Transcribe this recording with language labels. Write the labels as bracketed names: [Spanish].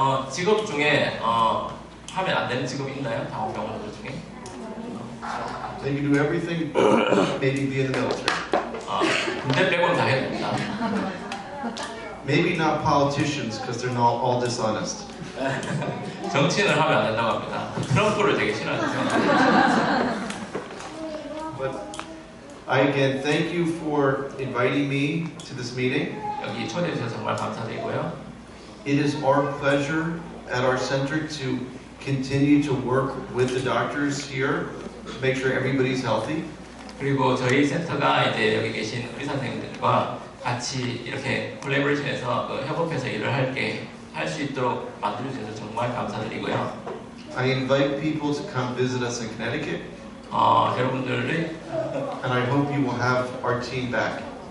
[Korean] 직업 중에 하면 안 되는 직업이 있나요? 당원병 환우들 중에? [English] They can do everything, maybe be in the military. [Korean] 군대 빼고는 다 해야 됩니다. [English] Maybe not politicians, because they're not all dishonest. [Korean] 정치인을 하면 안 된다고 합니다. 트럼프를 되게 싫어하죠. [English] But I again thank you for inviting me to this meeting. [Korean] 여기 초대해 주셔서 정말 감사드리고요. [English] It is our pleasure at our center to continue to work with the doctors here to make sure everybody's healthy. [Korean] 그리고 저희 센터가 이제 여기 계신 의사 선생님들과 같이 이렇게 콜래보레이션해서 협업해서 일을 할 수 있도록 만들어 주셔서 정말 감사드리고요. [English] I invite people to come visit us in Connecticut, [Korean] 여러분들이 [English] and I hope you will have our team back.